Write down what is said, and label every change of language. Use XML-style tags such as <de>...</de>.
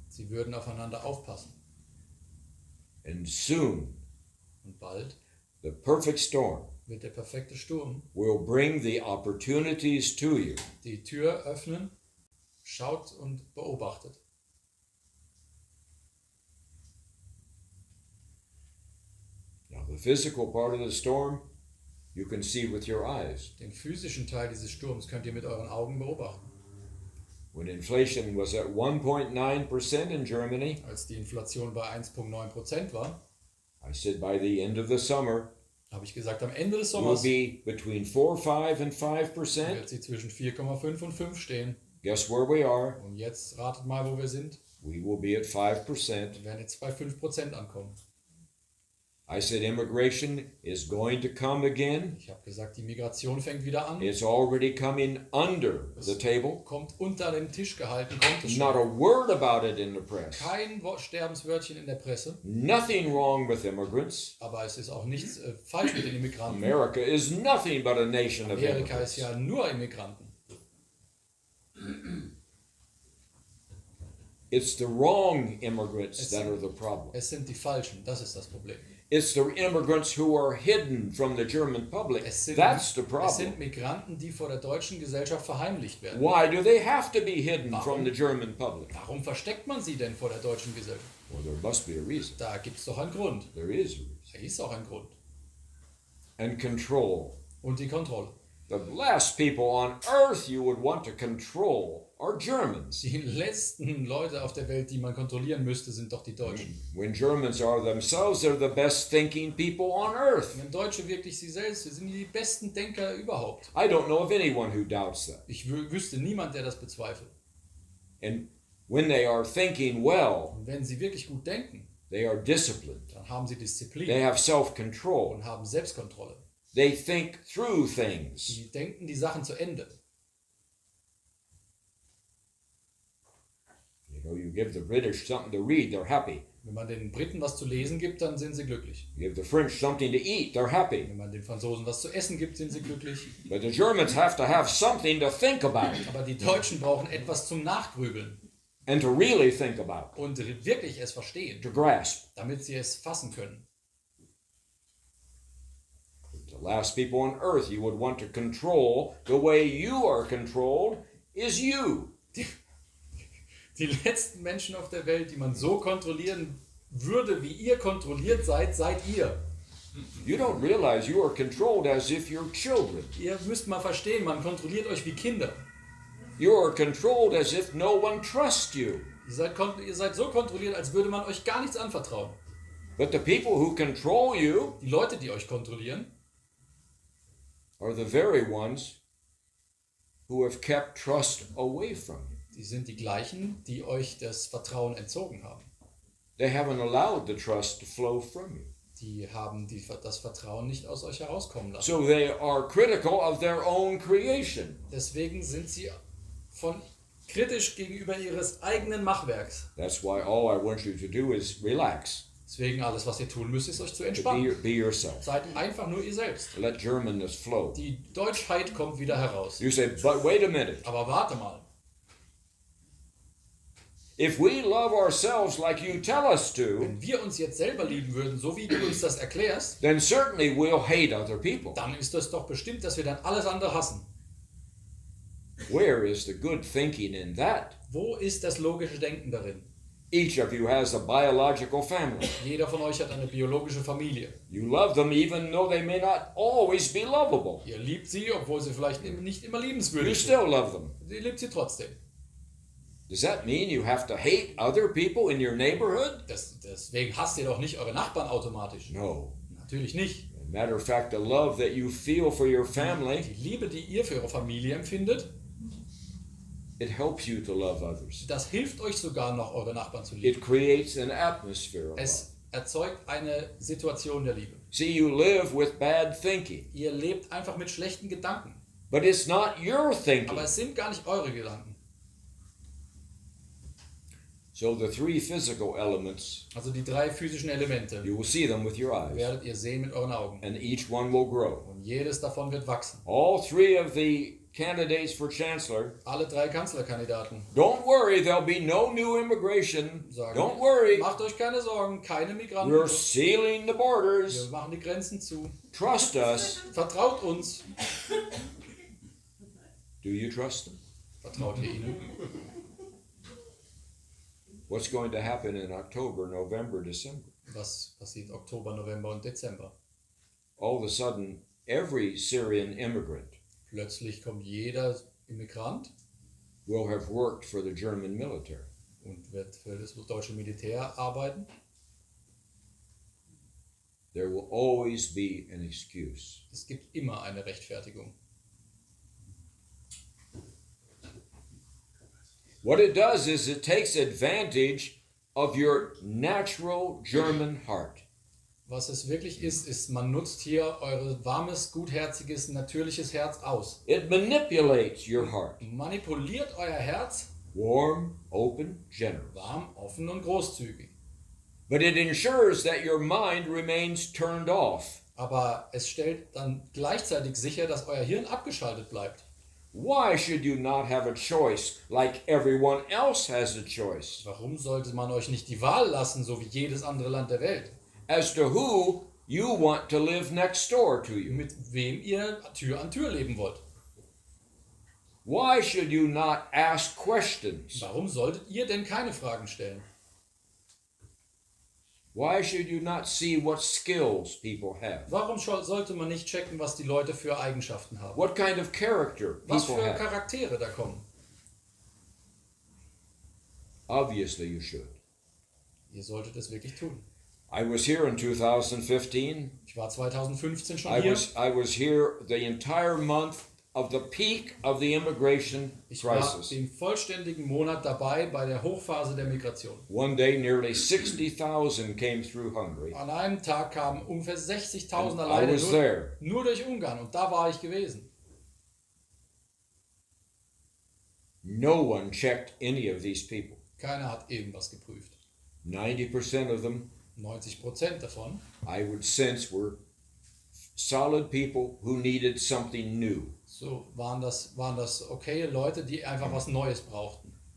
<de>Sie würden aufeinander aufpassen.</de> <en>And soon,</en> <de>Und bald</de> <en>the perfect storm</en> <de>wird der perfekte Sturm</de> <en>will bring the opportunities to you.</en> <de>die Tür öffnen, schaut und beobachtet.</de> <en>Now, the physical part of the storm, you can see with your eyes.</en> <de>Den physischen Teil dieses Sturms könnt ihr mit euren Augen beobachten.</de> <en>When inflation was at 1.9% in Germany,</en> <de>Als die Inflation bei 1,9% war,</de> <en>I said by the end of the summer,</en> <de>habe ich gesagt, am Ende des</de> <en>it will</en> <de>Sommers</de> <en>be between 4, 5, and 5%.</en> <de>wird sie zwischen 4,5 und 5 stehen.</de> <en>Guess where we are?</en> <de>Und jetzt ratet mal, wo wir sind.</de> <en>We will be at 5%.</en> <de>Wir werden jetzt bei 5% ankommen.</de> <en>I said immigration is going to come again.</en> <de>Ich habe gesagt, die Migration fängt wieder an.</de> <en>It's already coming under the table.</en> <de>Kommt unter den Tisch gehalten, kommt es</de> <en>Not</en> <de>schon.</de> <en>a word about it in the press.</en> <de>Kein Sterbenswörtchen in der Presse.</de> <en>Nothing wrong with immigrants.</en> <de>Aber es ist auch nichts falsch mit den Immigranten.</de> <en>America is nothing but a nation of</en> <de>Amerika ist ja nur Immigranten.</de> <en>It's the wrong immigrants that are the problem.</en> <de>Es sind die Falschen, das ist das Problem.</de> <en>It's the immigrants who are hidden from the German public.</en> <de>Es sind,</de> <en>That's the</en> <de>es</de> <en>problem.</en> <de>sind Migranten, die vor der deutschen Gesellschaft verheimlicht werden.</de> <en>Why do they have to be hidden</en> <de>Warum?</de> <en>from the German public?</en> <de>Warum versteckt man sie denn vor der deutschen Gesellschaft?</de> <en>Well, there must be a reason.</en> <de>Da gibt es doch einen Grund.</de> <en>There is a reason.</en> <de>Da ist auch ein Grund.</de> <en>And control.</en> <de>Und die Kontrolle.</de> <en>The last people on earth you would want to control are Germans.</en> <de>Die letzten Leute auf der Welt, die man kontrollieren müsste, sind doch die Deutschen.</de> <en>When Germans are themselves, they're the best thinking people on earth.</en> <de>Wenn Deutsche wirklich sie selbst sind, die besten Denker überhaupt.</de> <en>I don't know of anyone who doubts that.</en> <de>Ich wüsste niemand, der das bezweifelt.</de> <en>And when they are thinking well,</en> <de>Und wenn sie wirklich gut denken,</de> <en>they are disciplined.</en> <de>dann haben sie</de> <en>They</en> <de>Disziplin</de> <en>have self-control.</en> <de>und haben Selbstkontrolle.</de> <en>They think through things.</en> <de>Die denken die Sachen zu Ende.</de> <en>You know, you give the British something to read, they're happy.</en> <de>Wenn man den Briten was zu lesen gibt, dann sind sie glücklich.</de> <en>You give the French something to eat, they're happy.</en> <de>Wenn man den Franzosen was zu essen gibt, sind sie glücklich.</de> <en>But the Germans have to have something to think about</en> <de>Aber die Deutschen brauchen etwas zum Nachgrübeln</de> <en>and to really think about,</en> <de>und wirklich es verstehen,</de> <en>to grasp.</en> <de>damit sie es fassen können.</de> <en>The last people on earth you would want to control the way you are controlled is you.</en> <de>Die letzten Menschen auf der Welt, die man so kontrollieren würde, wie ihr kontrolliert seid, seid ihr.</de> <en>You don't realize you are controlled as if you're children.</en> <de>Ihr müsst mal verstehen, man kontrolliert euch wie Kinder.</de> <en>You are controlled as if no one trusts you.</en> <de>Ihr seid so kontrolliert, als würde man euch gar nichts anvertrauen.</de> <en>But the people who control you</en> <de>Die Leute, die euch kontrollieren,</de> <en>are the very ones who have kept trust away from you.</en> <de>die sind die gleichen, die euch das Vertrauen entzogen haben.</de> <en>They haven't allowed the trust to flow from you.</en> <de>Die haben das Vertrauen nicht aus euch herauskommen lassen.</de> <en>So they are critical of their own creation.</en> <de>Deswegen sind sie kritisch gegenüber ihres eigenen Machwerks.</de> <en>That's why all I want you to do is relax.</en> <de>Deswegen alles, was ihr tun müsst, ist euch zu</de> <en>Be,</en> <de>entspannen.</de> <en>be yourself.</en> <de>Seid einfach nur ihr selbst.</de> <en>Let Germanness flow.</en> <de>Die Deutschheit kommt wieder heraus.</de> <en>You say, but wait a minute.</en> <de>Aber warte mal.</de> <en>If we love ourselves like you tell us to,</en> <de>Wenn wir uns jetzt selber lieben würden, so wie du uns das erklärst,</de> <en>then certainly we'll hate other people.</en> <de>dann ist das doch bestimmt, dass wir dann alles andere hassen.</de> <en>Where is the good thinking in that?</en> <de>Wo ist das logische Denken darin?</de> <en>Each of you has a biological family.</en> <de>Jeder von euch hat eine biologische Familie.</de> <en>You love them even though they may not always be lovable.</en> <de>Ihr liebt sie, obwohl sie vielleicht nicht immer</de> <en>You</en> <de>liebenswürdig sind.</de> <en>still love them.</en> <de>Ihr liebt sie trotzdem.</de> <en>Does that mean you have to hate other people in your neighborhood?</en> <de>Deswegen hasst ihr doch nicht eure Nachbarn automatisch.</de> <en>No.</en> <de>Natürlich nicht.</de> <en>As a matter of fact, the love that you feel for your family,</en> <de>Die Liebe, die ihr für eure Familie empfindet,</de> <en>it helps you to love others.</en> <de>das hilft euch sogar noch, eure Nachbarn zu lieben.</de> <en>It creates an atmosphere of love.</en> <de>Es erzeugt eine Situation der Liebe.</de> <en>See, you live with bad thinking,</en> <de>Ihr lebt einfach mit schlechten Gedanken.</de> <en>but it's not your thinking.</en> <de>Aber es sind gar nicht eure Gedanken.</de> <en>So the three physical elements,</en> <de>Also die 3 physischen Elemente</de> <en>you will see them with your eyes,</en> <de>werdet ihr sehen mit euren Augen.</de> <en>and each one will grow.</en> <de>Und jedes davon wird wachsen.</de> <en>All three of the candidates for chancellor,</en> <de>Alle 3 Kanzlerkandidaten</de> <en>don't worry, there'll be no new immigration.</en> <de>sagen,</de> <en>Don't worry,</en> <de>macht euch keine Sorgen, keine Migranten.</de> <en>we're sealing the</en> <de>Wir</de> <en>borders.</en> <de>machen die Grenzen zu.</de> <en>Trust us.</en> <de>Vertraut uns.</de> <en>Do you trust them?</en> <de>Vertraut ihr ihnen?</de> <en>What's going to happen in October, November, December?</en> <de>Was passiert Oktober, November und Dezember?</de> <en>All of a sudden, every Syrian immigrant</en> <de>Plötzlich kommt jeder Immigrant</de> <en>will have worked for the German military.</en> <de>und wird für das deutsche Militär arbeiten.</de> <en>There will always be an excuse.</en> <de>Es gibt immer eine Rechtfertigung.</de> <en>What it does is it takes advantage of your natural German heart.</en> <de>Was es wirklich ist, man nutzt hier euer warmes, gutherziges, natürliches Herz aus.</de> <en>It manipulates your heart.</en> <de>Manipuliert euer Herz,</de> <en>Warm, open, generous.</en> <de>warm, offen und großzügig.</de> <en>But it ensures that your mind remains turned off.</en> <de>Aber es stellt dann gleichzeitig sicher, dass euer Hirn abgeschaltet bleibt.</de> <en>Why should you not have a choice like everyone else has a choice</en> <de>Warum sollte man euch nicht die Wahl lassen, so wie jedes andere Land der Welt?</de> <en>as to who you want to live next door to you?</en> <de>Mit wem ihr Tür an Tür leben wollt?</de> <en>Why should you not ask questions?</en> <de>Warum solltet ihr denn keine Fragen stellen?</de> <en>Why should you not see what skills people have?</en> <de>Warum sollte man nicht checken, was die Leute für Eigenschaften haben?</de> <en>What kind of character</en> <de>Was</de> <en>people</en> <de>für</de> <en>have?</en> <de>Charaktere da kommen?</de> <en>Obviously you should.</en> <de>Ihr solltet es wirklich tun.</de> <en>I was here in 2015.</en> <de>Ich war 2015 schon</de> <en>I</en> <de>hier.</de> <en>was here the entire month of the peak of the immigration</en> <de>Ich war</de> <en>crisis.</en> <de>den vollständigen Monat dabei bei der Hochphase der Migration.</de> <en>One day nearly 60,000 came through Hungary.</en> <de>An einem Tag kamen ungefähr 60.000</de> <en>I</en> <de>alleine</de> <en>was there.</en> <de>nur durch Ungarn und da war ich gewesen.</de> <en>No one checked any of these people.</en> <de>Keiner hat irgendwas geprüft.</de> <en>90% of them,</en> <de>90% davon,</de> <en>I would sense, were solid people who needed something new.</en> <de>so waren das okay Leute, die einfach was Neues brauchten.</de>